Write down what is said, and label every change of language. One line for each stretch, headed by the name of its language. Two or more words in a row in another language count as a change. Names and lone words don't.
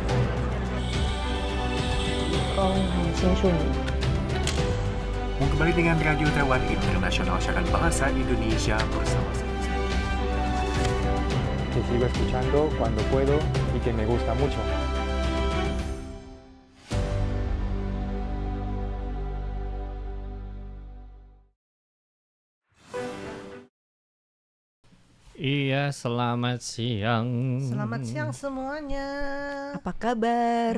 Chinese: 很清楚你。
Indonesian: Kembali dengan Radio Taiwan Internasional, siaran bahasa Indonesia bersama saya.
Spanish: Que sigo escuchando cuando puedo y que me gusta mucho.
Indonesian: Iya, selamat siang. Selamat siang semuanya. Apa kabar?